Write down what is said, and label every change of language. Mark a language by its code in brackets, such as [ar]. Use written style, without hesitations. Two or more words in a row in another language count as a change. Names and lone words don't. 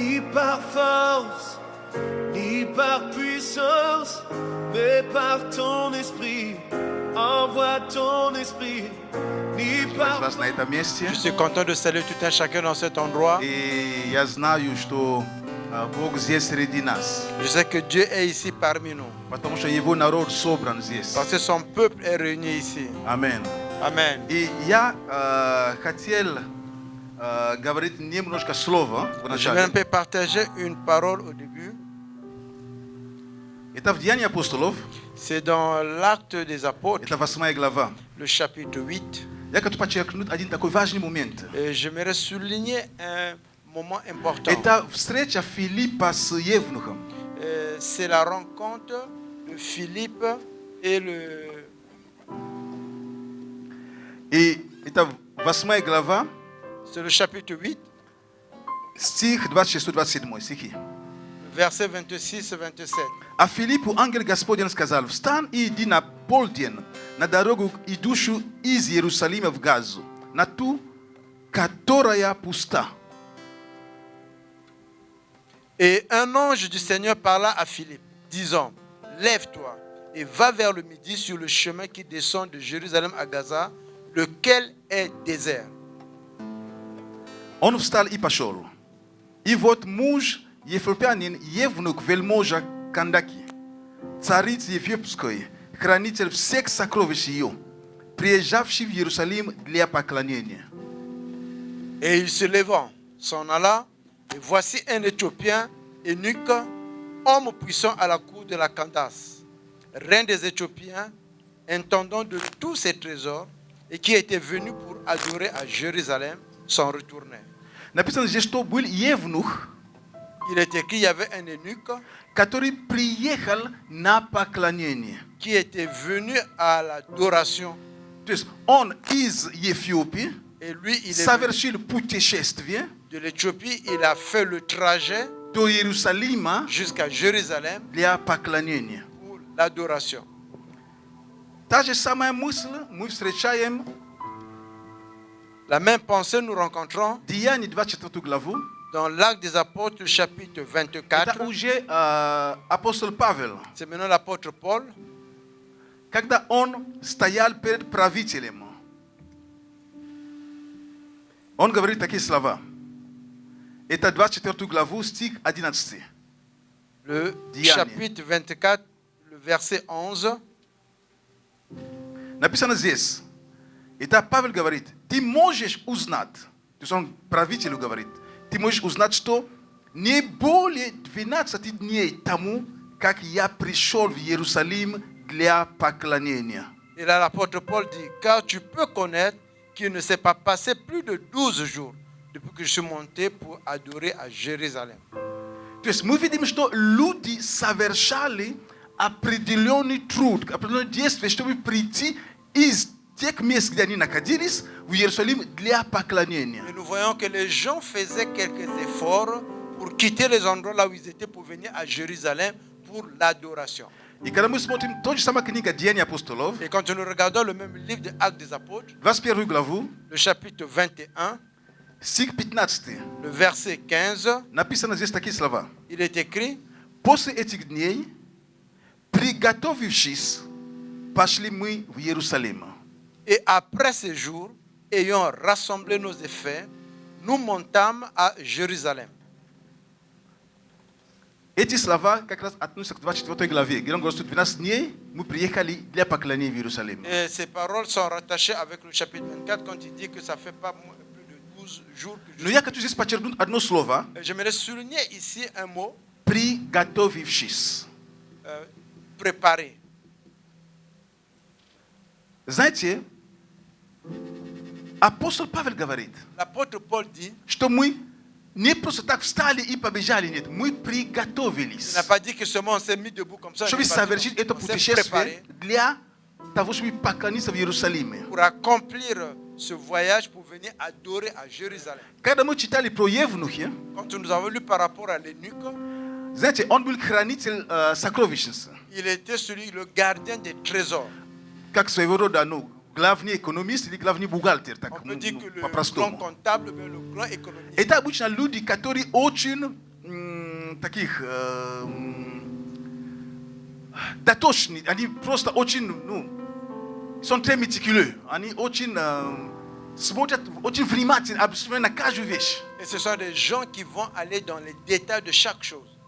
[fr] par force, ni par puissance, mais par ton esprit. Envoie ton esprit, ni par... Je suis content de saluer tout un chacun dans cet endroit. [ru] И я знаю, что Бог здесь среди нас. [fr] Je sais que Dieu est ici parmi nous. [ru] Потому что Его народ собран здесь. [fr] Parce que son peuple est réuni ici. [ru] Аминь. [fr] Amen. [ru] И я хотел говорить немножко слова [fr] Je vais un [ru] вначале. [fr] peu partager une parole au début. [ru] Это в Деянии апостолов. [fr] C'est dans l'acte des apôtres, [ru] Это 8 глава. [fr] le chapitre 8. [ru] Я хочу подчеркнуть один такой важный момент. [fr] Et j'aimerais souligner un moment important. [ru] Это встреча Филиппа с Евнухом. [fr] C'est la rencontre de Philippe et le... [ru] И это 8 глава, [fr] C'est le chapitre 8, [ru] стих 26-27 стихи. [fr] versets 26 et 27. [ru] А Филиппу ангел Господень сказал: «Встань и иди на полдень на дорогу, идущую из Иерусалима в Газу, на ту, которая пуста». [fr] Et un ange du Seigneur parla à Philippe, disant, lève-toi et va vers le midi sur le chemin qui descend de Jérusalem à Gaza, lequel est désert. [ru] Он встал и пошел. И вот муж ефиопянин Евнух вельможа Кандаки, царица Ефиопской, хранитель всех сокровищ ее, приезжавший в Иерусалим для поклонения. [fr] Et il se levant, s'en alla, et voici un Éthiopien, eunuque, homme puissant à la cour de la Candace, reine des Éthiopiens, intendant de tous ses trésors, et qui était venu pour adorer à Jérusalem, s'en retournait. [ru] Написано здесь, что был Евнух, [fr] Il est écrit, il y avait un eunuque [ru] который приехал на поклонение. [fr] qui était venu à l'adoration. [ru] То есть он из Ефиопии [fr] Et lui, il est venu [ru] совершил путешествие [fr] de l'Éthiopie, il a fait le trajet [ru] до Иерусалима [fr] jusqu'à Jérusalem [ru] для поклонения. [fr] pour l'adoration. [ru] Та же самая мысль мы встречаем [fr] La même pensée nous rencontrons [ru] в Деянии 24 главу. [fr] dans l'Acte des Apôtres, chapitre 24. [ru] Это уже апостол Павел, [fr] C'est maintenant l'apôtre Paul, [ru] когда он стоял перед правителем. Он говорит такие слова. Это 24 главу, стих 11. [fr] le [ru] Деяния. [fr] chapitre 24, le verset 11. [ru] Написано здесь. Это Павел говорит: ты можешь узнать, то есть он правителю говорит, ты можешь узнать, что не более 12 дней тому, как я пришел в Иерусалим для поклонения. [fr] Et là, l'apôtre Paul dit, car tu peux connaître qu'il ne s'est pas passé plus de 12 jours depuis que je suis monté pour adorer à Jérusalem. [ru] То есть мы видим, что люди совершали определенный труд, определенное действие, чтобы прийти из тех мест, где они находились, в Иерусалим для поклонения. [fr] Et nous voyons que les gens faisaient quelques efforts pour quitter les endroits là où ils étaient pour venir à Jérusalem pour l'adoration. [ru] И когда мы смотрим тот же самая книга Деяний апостолов, [fr] Et quand nous regardons le même livre des Actes des Apôtres, [ru] 21 главу, [fr] le chapitre 21, [ru] стих 15, [fr] le verset 15, [ru] написано здесь такие слова. [fr] il est écrit, [ru] После этих дней, приготовившись, пошли мы в Иерусалим. [fr] et après ces jours, ayant rassemblé nos effets, nous montâmes à Jérusalem. [ru] Эти слова как раз относятся к 24 главе, где он говорит, что 12 дней мы приехали для поклонения в Иерусалим. [fr] Et ces paroles sont rattachées avec le chapitre 24 quand il dit que ça fait pas plus de 12 jours que je [ru] Но я хочу здесь подчеркнуть одно слово. [fr] J'aimerais souligner ici un mot, [ru] Приготовившись. [fr] préparer. [ru] Знаете, апостол Павел говорит, [fr] L'apôtre Paul dit, [ru] что мы не просто так встали и побежали, нет, мы [fr] il [ru] приготовились, [fr] n'a pas dit que seulement on s'est mis debout comme ça, [ru] чтобы [fr] il n'a pas dit [ru] совершить это [fr] on s'est [ru] путешествие [fr] préparé [ru] для того, чтобы поклониться в Иерусалиме. [fr] pour accomplir ce voyage pour venir adorer à Jérusalem. [ru] Когда мы читали про Евнухи, [fr] Quand nous avons lu par rapport à l'eunuque, [ru] знаете, он был хранитель сокровищницы, [fr] il était celui, le gardien des trésors. [ru] как своего рода, ну, главный экономист или главный бухгалтер, так [fr] On peut dire que le grand [ru] по-простому. [fr] comptable, mais le grand économiste. [ru] Это обычно люди, которые очень таких дотошны, они просто очень, [fr] ils sont très méticuleux, [ru] они очень смотрят очень внимательно, абсолютно на каждую вещь. [fr] Et ce sont des gens qui vont aller dans les détails de chaque chose.